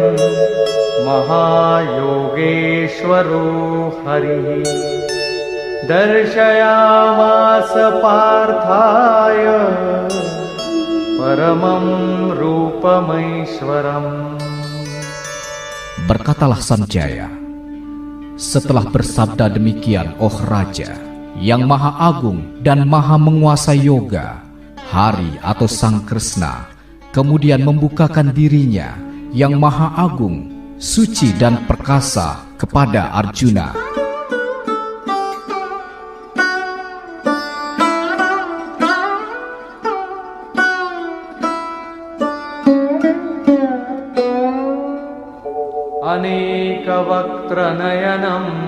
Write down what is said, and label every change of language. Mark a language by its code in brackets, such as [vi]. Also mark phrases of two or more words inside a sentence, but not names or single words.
[sa] महायोगेश्वरो हरिः दर्शयामास पार्थाय परमं रूपमैश्वरम्. [id] Berkatalah Sanjaya, setelah bersabda demikian, oh Raja, yang maha agung dan maha menguasai yoga, Hari atau Sang Kresna kemudian membukakan dirinya yang maha agung, suci dan perkasa kepada Arjuna. [sa] अनेकवक्त्रनयनम्